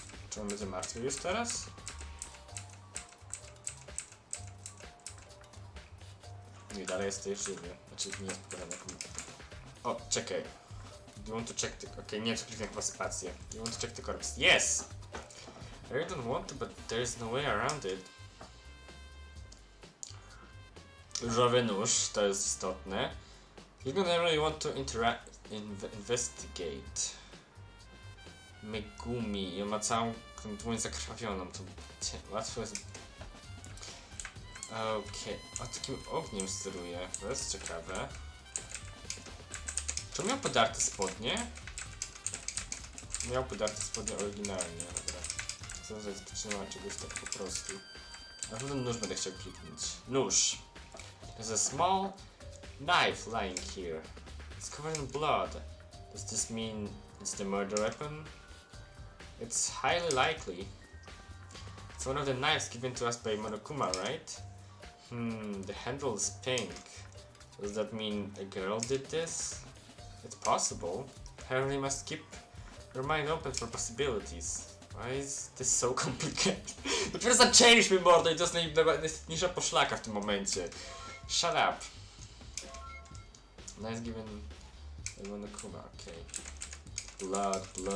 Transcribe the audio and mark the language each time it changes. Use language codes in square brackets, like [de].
[pl] Czy on będzie martwy już teraz? Nie, dalej jesteś żywy. Znaczy nie jest pokazane jak... O, czekaj. [en] Do you want to check the... [pl] Okej, nie, to kliknę chyba spację. [en] Do you want to check the corpse? Yes! I really don't want to, but there is no way around it. [pl] Różowy nóż, to jest istotne. [en] You don't really want to investigate. [pl] Megumi, i on ma całą dłoń zakrwawioną, to łatwo jest... Okej, o takim ogniem steruje, to jest ciekawe. Czy miał podarte spodnie? Miał podarte spodnie oryginalnie, dobra. Co za zaczynała czegoś tak po prostu. Na pewno nóż będę chciał kliknąć. Nóż. [en] There's a small knife lying here. It's covered in blood. Does this mean it's the murder weapon? It's highly likely. It's one of the knives given to us by Monokuma, right? The handle is pink. Does that mean a girl did this? It's possible. Apparently must keep your mind open for possibilities. Why is this so complicated? [pl] Dopiero zaczęliśmy mordo i to jest najniższa poszlaka w tym momencie. [en] Shut up. Nice given by Monokuma, okej. Blood.